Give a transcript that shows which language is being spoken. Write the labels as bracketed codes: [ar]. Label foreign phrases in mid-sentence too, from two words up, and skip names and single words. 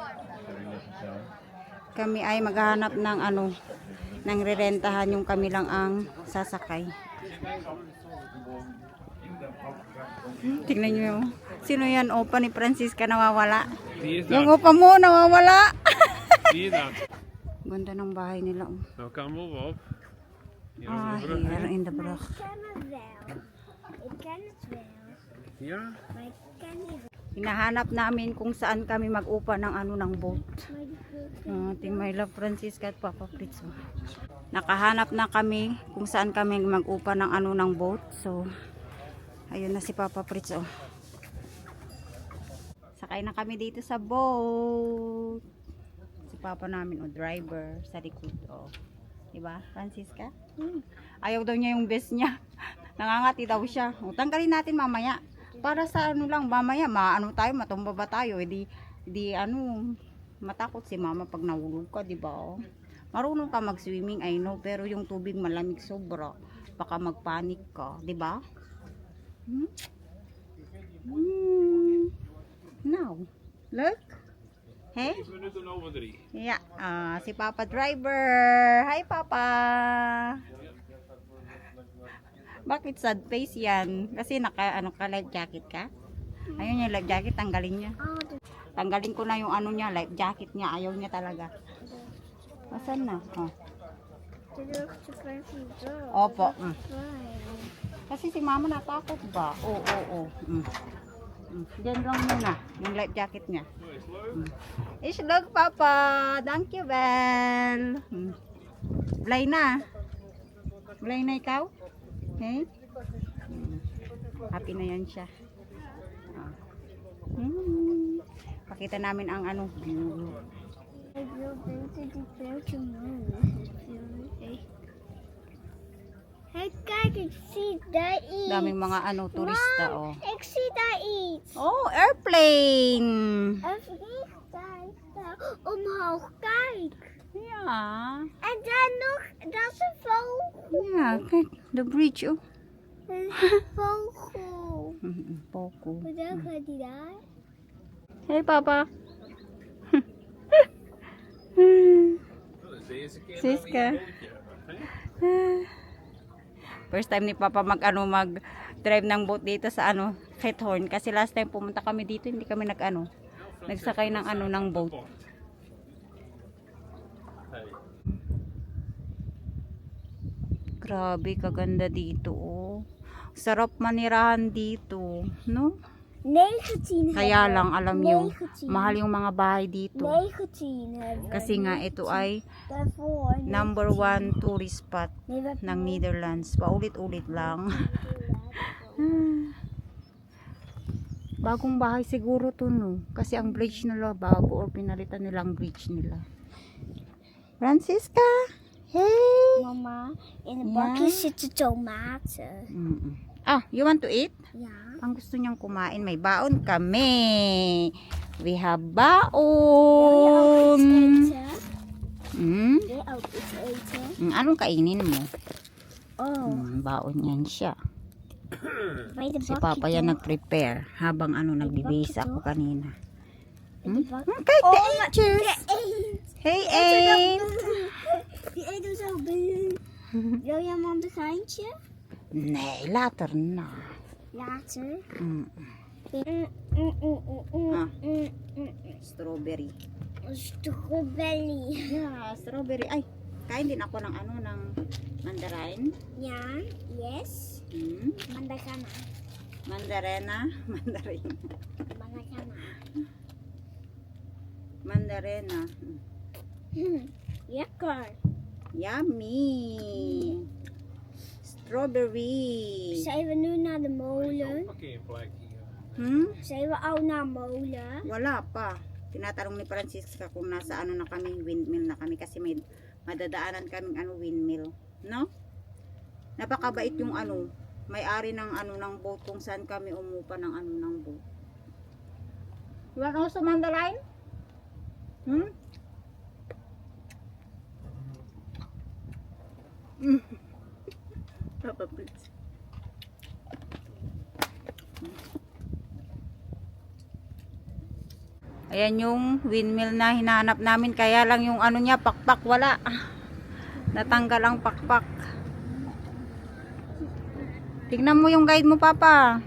[tl] Kami ay maghahanap ng ng rerentahan, yung kami lang ang sasakay. Tingnan nyo, sino yan? Opa ni Francisca nawawala. Yung opa mo nawawala. Ganda ng bahay nila. [nl] Nou kan we op. Hier in de brug. Ik ken het wel. Ja? Maar ik ken niet. [tl] Hinahanap namin kung saan kami mag-upa ng ng boat. Ting [en] my love [tl] Francisca at Papa Fritz. Nakahanap na kami kung saan kami mag-upa ng ng boat. So ayun na si Papa Fritz. Sakay na kami dito sa boat. Si Papa namin driver sa likod. Diba Francisca? Ayaw daw niya yung best niya. Nangangati daw siya. Tanggalin natin mamaya. Para sa lang, mamaya tayo, matumba ba tayo? Di matakot si mama pag nahulog ka, di ba? Marunong ka mag-swimming, [en] I know, [tl] pero yung tubig malamig sobra, baka magpanik ka, di ba? [en] Now, look. Hey? [nl] 5 minuten over 3. [en] Yeah, [tl] si Papa driver. Hi, Papa. Bakit [en] sad face [tl] yan? Kasi naka [en] life jacket [tl] ka? Ayun yung [en] life jacket, [tl] tanggalin niya. Tanggalin ko na yung niya, [en] life jacket [tl] niya. Ayaw niya talaga. Asan na? Opo. Kasi si mama natakot ba? Oo. Diyan lang muna, yung life jacket niya. Islog, Papa. [en] Thank you, Bel. [tl] Blay na. Blay na ikaw? Okay? Happy na yan siya. Pakita namin ang view. [nl] Ik wil buiten die pijltje Hey, kijk, ik zie daar iets. [tl] Daming mga turista, [nl] Ik zie daar iets. [en] Oh, airplane! [nl] Een vliegtuig daar omhoog, kijk. Ja. En daar nog, dat is een vogel. Ja, kijk, de bridge. Een vogel. Poco. Hoe gaat die daar? [en] Hey, Papa. [nl] Deze keer Siska. [en] First time [tl] ni Papa mag-drive ng boat dito sa Gethorn. Kasi [en] last time [tl] pumunta kami dito, hindi kami nagsakay ng ng boat. Grabe, kaganda dito, Sarap manirahan dito, no? 19 Kaya lang, alam nyo, 19. mahal yung mga bahay dito. [nl] 19 hebben we. [tl] Kasi nga, ito ay [nl] Daarvoor. [en] number 1 tourist spot [nl] Nee, we [tl] ng Netherlands. Paulit-ulit lang. Bagong bahay siguro to, no? Kasi ang bridge nila bago, or pinalitan nila ang bridge nila. [en] Francisca! Hey! [tl] Mama, [nl] in de bakje zitten tomaten. [en] You want to eat? [nl] Ja. [tl] Ang gusto niyang kumain, may baon kami. [en] We have [nl] Wil je [tl] baon. [nl] ook iets eten? Wil je ook iets eten? [tl] Anong kainin mo? Oh, Baon yan siya. [nl] bij de [tl] Si [nl] bakje [tl] Papa yan [nl] toch? [tl] nag-prepare habang nagbibisa ako kanina. [nl] In de bakje. Kijk, de Oh, eentjes. de eend. Hey, eend. Die eet hem zo. Wil je een mandarijntje? [tl] Nee, later na. [en] Later. Strawberry. Strawberry. Yeah, strawberry. [tl] Ay, kain din ako ng ng mandarin. [nl] Ja, yes. Mandarina. Mandarena. Mandarin. Mandarina. Mandarena. Lekker. [en] Yummy. Strawberry. [nl] Zijn we nu naar de molen? Parkeerplek hier. Zijn we al naar molen? [tl] Wala pa. tinatanong ni Francisca kung nasa ano na kami, windmill na kami kasi may madadaanan kaming ano windmill, no? Napakabait yung ano, may-ari ng ano ng boat kung saan kami umupa ng ano ng boat. [en] You want also mandarin? Papa, please. [tl] Ayan yung windmill na hinahanap namin. Kaya lang yung ano niya, pakpak, wala. Natanggal ang pakpak. Tignan mo yung guide mo, Papa.